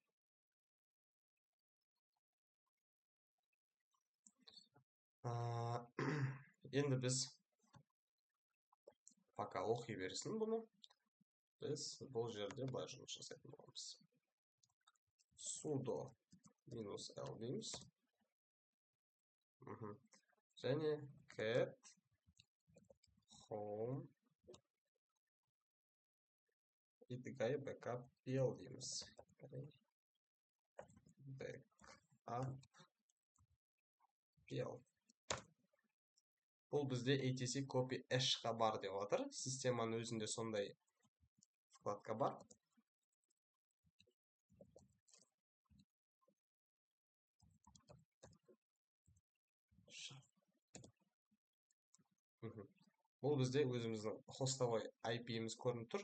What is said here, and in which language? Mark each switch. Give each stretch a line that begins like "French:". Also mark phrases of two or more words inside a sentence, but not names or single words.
Kazakh: Енді біз пока оқи берсін бұны. Біз бұл жерде былай жұмыс жасайтын боламыз. Sudo -l дейміз. Және
English: cat home it guy backup pl
Kazakh: дейміз.
English: Backup pl.
Kazakh: Бұл бізде
English: etc copy hash-
Kazakh: қа бар деп отыр. Системаның өзінде сондай вкладка бар. Бұл бізде өзіміздің хостовой IP-міз көрініп тұр.